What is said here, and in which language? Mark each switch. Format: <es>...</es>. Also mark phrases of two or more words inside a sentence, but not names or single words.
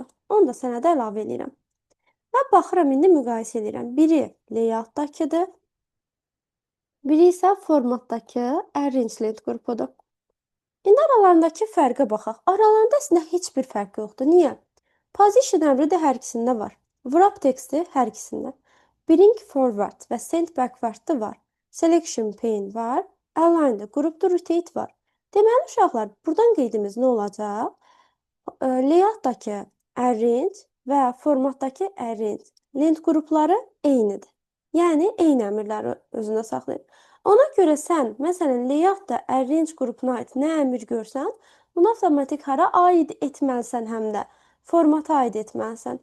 <az>Onu da sənədə əlavə edirəm. Və baxıram, indi müqayisə edirəm. Biri layoutdakıdır, biri isə formatdakı arrange lent qrupudur. İndi aralarındakı fərqə baxaq. Aralarında əslində heç bir fərq yoxdur. Niyə? Position əmri də hər ikisində var.</az> <en>Wrap texti</en> <az>hər ikisində.</az> <en>Bring forward</en> <az>və</az> <en>send backward</en> <az>da var.</az> <en>Selection pane</en> <az>var. Align da, group da, rotate var. Deməli uşaqlar, buradan qeydimiz nə olacaq? Layoutdakı arrange və formatdakı arrange lent qrupları eynidir. Yəni eyni əmrləri özündə saxlayır. Ona görə sən, məsələn, layoutda arrange qrupuna aid nə əmr görsən, bunu avtomatik hara aid etməlisən həm də formata aid etməlisən.</az>